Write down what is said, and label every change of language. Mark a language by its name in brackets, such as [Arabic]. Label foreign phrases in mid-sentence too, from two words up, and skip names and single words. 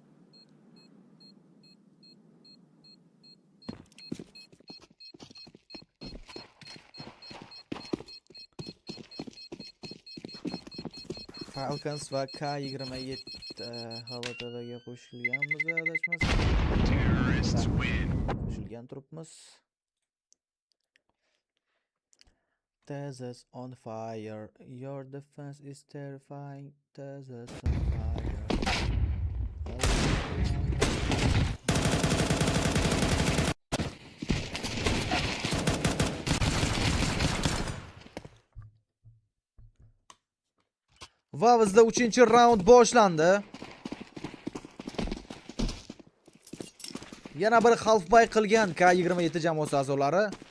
[Uzbek] Falcons va K27 HVTVga qo'shilganmiz, adashmasam. Qo'shilgan turibmiz. [English] Texas on fire, your defense is terrifying. Texas on fire. [Uzbek] Va bizda 3-raund boshlandi. Yana bir halfback qilgan K27 jamoasi a'zolari.